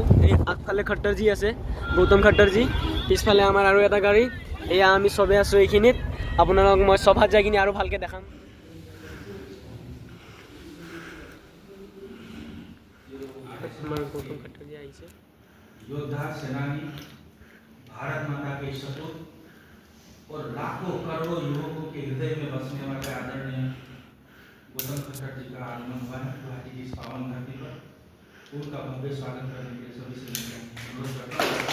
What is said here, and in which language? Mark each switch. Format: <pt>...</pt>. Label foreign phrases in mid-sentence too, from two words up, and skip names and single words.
<as>এই আগফালে খট্টৰজী আছে, গৌতম খট্টৰজী। পিছফালে আমাৰ আৰু এটা গাড়ী। এয়া আমি চবে আছোঁ এইখিনিত। আপোনালোকক মই সভাত যাই কিনে আৰু ভালকৈ দেখাম। আমাৰ গৌতম খট্টৰজী আহিছে।</as> <hi>योद्धा सेनानी, भारत माता के सपूत और लाखों करोड़ों युवकों के हृदय में बसने वाले आदरणीय गौतम खट्टर जी का आगमन हुआ है गुवाहाटी की इस पावन धरती पर। उनका भव्य स्वागत करने के लिए सभी से अनुरोध करता हूं।</hi>